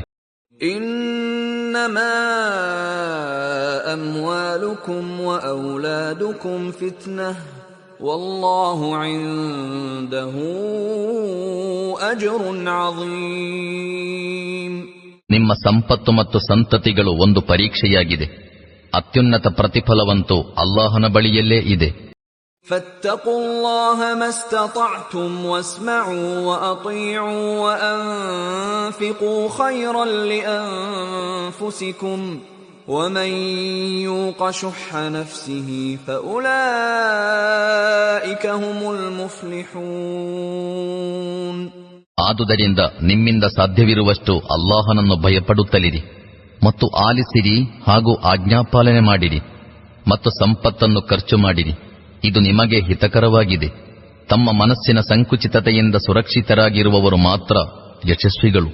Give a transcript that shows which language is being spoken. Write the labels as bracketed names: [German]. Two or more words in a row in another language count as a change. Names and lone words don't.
[Arabic] إنما أموالكم وأولادكم فتنة والله عنده أجر عظيم. [Kannada] ನಿಮ್ಮ ಸಂಪತ್ತು ಮತ್ತು ಸಂತತಿಗಳು ಒಂದು ಪರೀಕ್ಷೆಯಾಗಿದೆ. ಅತ್ಯುನ್ನತ ಪ್ರತಿಫಲವಂತೂ ಅಲ್ಲಾಹನ ಬಳಿಯಲ್ಲೇ ಇದೆ. [Arabic] فاتقوا الله ما استطعتم واسمعوا وأطيعوا وأنفقوا خيرا لأنفسكم ومن يوق شح نفسه فأولئك هم المفلحون. [Kannada] ಆದುದರಿಂದ ನಿಮ್ಮಿಂದ ಸಾಧ್ಯವಿರುವಷ್ಟು ಅಲ್ಲಾಹನನ್ನು ಭಯಪಡುತ್ತಲಿರಿ ಮತ್ತು ಆಲಿಸಿರಿ ಹಾಗೂ ಆಜ್ಞಾಪಾಲನೆ ಮಾಡಿರಿ ಮತ್ತು ಸಂಪತ್ತನ್ನು ಖರ್ಚು ಮಾಡಿರಿ. ಇದು ನಿಮಗೆ ಹಿತಕರವಾಗಿದೆ. ತಮ್ಮ ಮನಸ್ಸಿನ ಸಂಕುಚಿತತೆಯಿಂದ ಸುರಕ್ಷಿತರಾಗಿರುವವರು ಮಾತ್ರ ಯಶಸ್ವಿಗಳು.